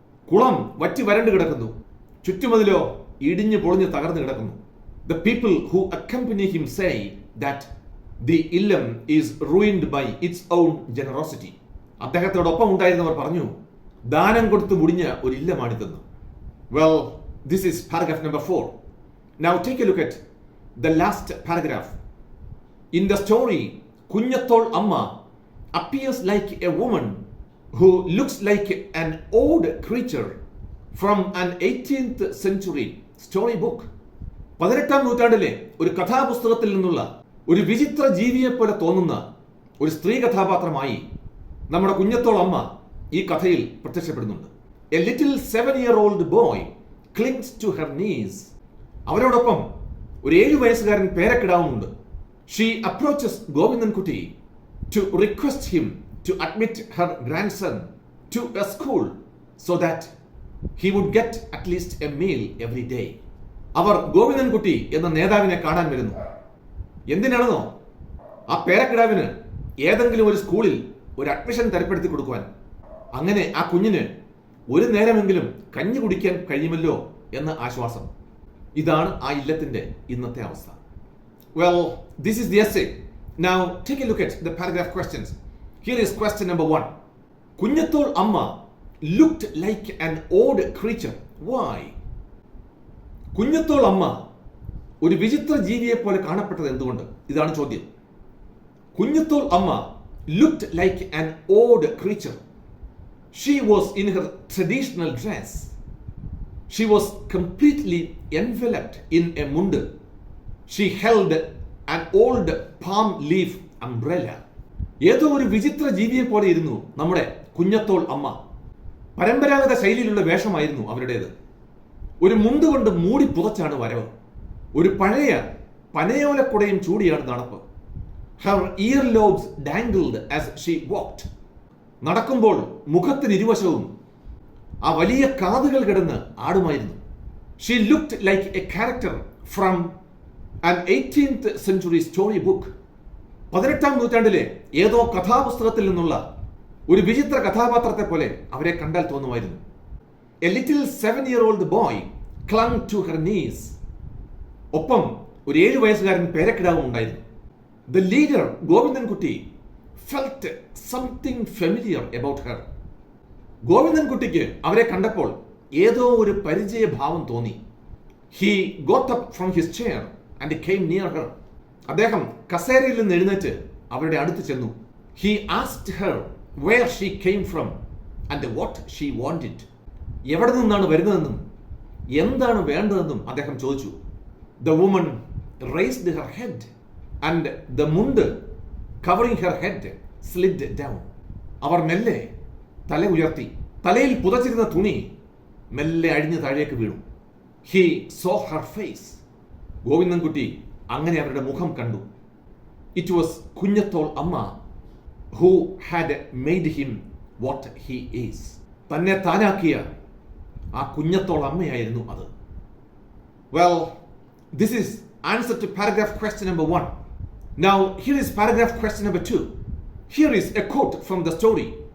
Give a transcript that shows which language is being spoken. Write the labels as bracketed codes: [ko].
[ml] കുളം വറ്റി വരണ്ടു കിടക്കുന്നു, ചുറ്റുമതിലോ ഇടിഞ്ഞു പൊളിഞ്ഞ് തകർന്നു കിടക്കുന്നു. [en] The people who accompany him say that the illam is ruined by its own generosity. [ml] അദ്ദേഹത്തോടൊപ്പം ഉണ്ടായിരുന്നവർ പറഞ്ഞു, ദാനം കൊടുത്ത് മുടിഞ്ഞ ഒരു ഇല്ലമാണിതെന്ന്. [en] Well, this is paragraph number 4. Now take a look at the last paragraph. In the story, Kunhathol Amma appears like a woman who looks like an odd creature from an 18th century storybook. [ml] 18ാം നൂറ്റാണ്ടിലെ ഒരു കഥാപുസ്തകത്തിൽ നിന്നുള്ള ഒരു വിചിത്ര ജീവിയെ പോലെ തോന്നുന്ന ഒരു സ്ത്രീ കഥാപാത്രമായി നമ്മുടെ കുഞ്ഞത്തോൾ അമ്മ ഈ കഥയിൽ പ്രത്യക്ഷപ്പെടുന്നുണ്ട്. [en] A little 7-year-old boy clings to her knees. [ml] അവരോടൊപ്പം ഒരു 7 വയസ്സുകാരൻ പേരക്കിടാവുന്നുണ്ട്. [en] She approaches Govindankutti to request him to admit her grandson to a school so that he would get at least a meal every day. [ml] അവർ ഗോവിന്ദൻകുട്ടി എന്ന നേതാവിനെ കാണാൻ വരുന്നു. എന്തിനാണെന്നോ, ആ പേരക്കിടാവിന് ഏതെങ്കിലും ഒരു സ്കൂളിൽ ഒരു അഡ്മിഷൻ തരപ്പെടുത്തി കൊടുക്കുവാൻ, അങ്ങനെ ആ കുഞ്ഞിന് ഒരു നേരമെങ്കിലും കഞ്ഞി കുടിക്കാൻ കഴിയുമല്ലോ എന്ന ആശ്വാസം. ഇതാണ് ആ ഇല്ലത്തിന്റെ ഇന്നത്തെ അവസ്ഥ. [en] Well, this is the essay. Now take a look at the paragraph questions. Here is question number 1. Kunhathol Amma looked like an odd creature. Why? [ml] കുഞ്ഞത്തോൾ അമ്മ ഒരു വിചിത്ര ജീവിയെ പോലെ കാണപ്പെട്ടത് എന്തുകൊണ്ട്? ഇതാണ് ചോദ്യം. [en] Kunjathol Amma looked like an odd creature. She was in her traditional dress. She was completely enveloped in a mundu. She held an old palm leaf umbrella. [ml] ഏതോ ഒരു വിചിത്ര ജീവിയെ പോലെ ഇരുന്നു നമ്മുടെ കുഞ്ഞത്തോൾ അമ്മ. പരമ്പരാഗത ശൈലിയിലുള്ള വേഷമായിരുന്നു അവരുടേത്. ഒരു മുണ്ട് കൊണ്ട് മൂടി പുതച്ചാണ് വരവ്. ഒരു പഴയ പനയോലക്കുടയും ചൂടിയാണ് നടപ്പ്. [en] Her earlobes dangled as she walked. [ml] നടക്കുമ്പോൾ മുഖത്തിന് ഇരുവശവും ആ വലിയ കാതുകൾ കിടന്ന് ആടുമായിരുന്നു. [en] She looked like a character from an 18th century story book. [ml] 18ാം നൂറ്റാണ്ടിലെ ഏതോ കഥാപുസ്തകത്തിൽ നിന്നുള്ള ഒരു വിചിത്ര കഥാപാത്രത്തെ പോലെ അവരെ കണ്ടാൽ തോന്നുമായിരുന്നു. [en] A little 7-year-old boy clung to her knees. [ml] ഒപ്പം ഒരു 7 വയസ്സുകാരൻ പേരക്കിടാവും ഉണ്ടായിരുന്നു. [en] The leader, Govindankutti, felt something familiar about her. [ml] ഗോവിന്ദൻകുട്ടിക്ക് അവരെ കണ്ടപ്പോൾ ഏതോ ഒരു പരിചയഭാവം തോന്നി. [en] He got up from his chair and came near her. [ml] അദ്ദേഹം കസേരയിൽ നിന്ന് എഴുന്നേറ്റ് അവരുടെ അടുത്ത് ചെന്നു. [en] He asked her where she came from and what she wanted. [ml] എവിടെ നിന്നാണ് വരുന്നതെന്നും എന്താണ് വേണ്ടതെന്നും അദ്ദേഹം ചോദിച്ചു. [en] The woman raised her head and the mundu covering her head slid down. [ml] അവർ മെല്ലെ തല ഉയർത്തി. തലയിൽ പുതച്ചിരുന്ന തുണി മെല്ലെ അഴിഞ്ഞ് താഴേക്ക് വീണു. [en] He saw her face. [ml] Govindankutty അങ്ങനെ അവരുടെ മുഖം കണ്ടു. [en] It was Kunhathol Amma who had made him what he is. [ml] തന്നെ താനാക്കിയ ആ കുഞ്ഞത്തോൾ അമ്മയായിരുന്നു അത്. [en] Well, this is answer to paragraph question number 1. Now, here is paragraph question number 2. Here is a quote from the story.